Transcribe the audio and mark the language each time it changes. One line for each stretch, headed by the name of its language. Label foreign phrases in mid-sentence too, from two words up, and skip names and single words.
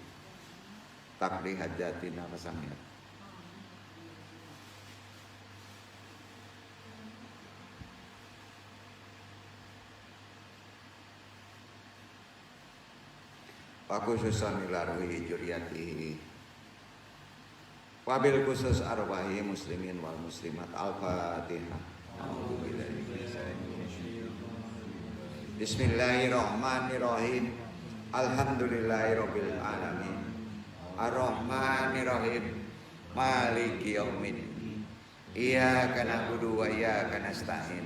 Arabic: تقضي حاجاتنا وسمعت. وخصوصا إلى روح ذريته وبالخصوص أرواح المسلمين والمسلمات. Al-Fatihah. Bismillahirrahmanirrahim. الحمد لله رب العالمين. الرحمن الرحيم. مالك يوم الدين. إياك نعبد وإياك نستعين.